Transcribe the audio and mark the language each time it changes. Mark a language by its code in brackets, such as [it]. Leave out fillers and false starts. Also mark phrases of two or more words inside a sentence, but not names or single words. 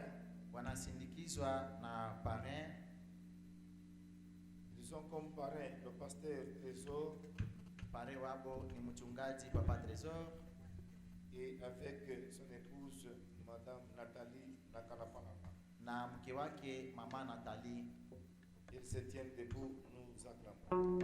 [sw] Wanasindikizwa na parrain. [fr] Ils sont comme parrain le pasteur Trésor. [sw] Parrain wabo ni mchungaji papa Trésor. [fr] Et avec son épouse madame Nathalie Nakalapalapa. [sw] Na mke wake mama Nathalie. [fr] Ils se tiennent debout, nous acclamons.